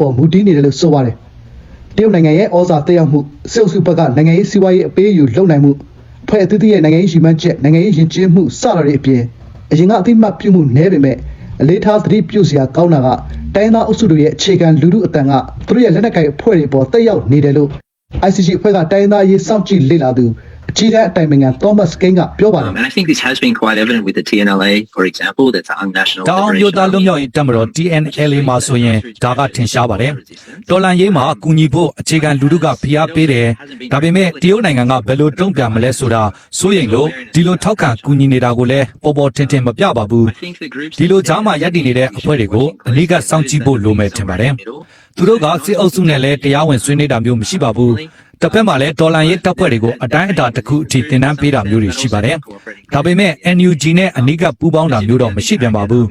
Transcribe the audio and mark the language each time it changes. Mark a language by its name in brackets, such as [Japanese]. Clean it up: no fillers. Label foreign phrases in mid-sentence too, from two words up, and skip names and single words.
[Burmese] ပေါ်မူတည်နေတယ်လို့ဆိုပါတယ်။တရုတ်နိုင်ငံရဲ့ဩဇာတက်ရောက်မှုစစ်အုပ်စုဘက်ကနိုင်ငံရေးစီးပွားရေးအပေးအယူလုပ်နိုင်မှုဖွဲ့အသီးသီးရဲ့နိုင်ငံရေးရည်မှန်းချက်နိုင်ငံရေးယဉ်ကျေးမှုစတာတွေအပြင်အရင်ကအသိမှတ်ပြုမှုနည်းပေမဲ့အလေးထားသတိပြုစရာကောင်းတာကတိုင်းသားအုပ်စုတွေရဲ့အခြေခံလူထုအတန်ကသူတို့ရဲ့လက်နက်ကိုင်အဖွဲ့တွေပေါ်တက်ရောက်နေတယ်လို့ ICC အဖွဲ့ကတိုင်းသားရေးစောင့်ကြည့်လေ့လာသူအကြီးတန်းအတိုင်ပင်ခံ Thomas King ကပြောပါတယ် [English] And I think this has been quite evident with the TNLA, for example, that's a national [Burmese] တောင်မြို့သားလွတ်မြောက်ရေးတပ်မတော် TNLA မှာဆိုရင်ဒါကထင်ရှားပါတယ်။တော်လန်ရေးမှာကူညီဖို့အခြေခံလူထုကဖိအားပေးတယ် ။ဒါပေမဲ့တရုတ်နိုင်ငံကဘယ်လိုတုံ့ပြန်မလဲဆိုတာစိုးရိမ်လို့ဒီလိုထောက်ခံကူညီနေတာကိုလည်းပေါ်ပေါ်ထင်ထင်မပြပါဘူး။ဒီလိုကြားမှာရပ်တည်နေတဲ့အဖွဲ့တွေကိုအလေးကစောင့်ကြည့်ဖို့လိုမယ်ထင်ပါတယ်။သူတို့ကစစ်အုပ်စုနဲ့လည်းတရားဝင်ဆွေးနွေးတာမျိုးမရှိပါဘူး။တစ်ဖက်မှာလည်းတော်လန်ရေးတပ်ဖွဲ့တွေကိုအတိုင်းအတာတစ်ခုအထိတင်နန်းပေးတာမျိုးတွေရှိပါတယ်။ဒါပေမဲ့ NUG နဲ့အနီးကပ်ပူးပေါင်းတာမျိုးတော့မရှိပြန်ပါဘူး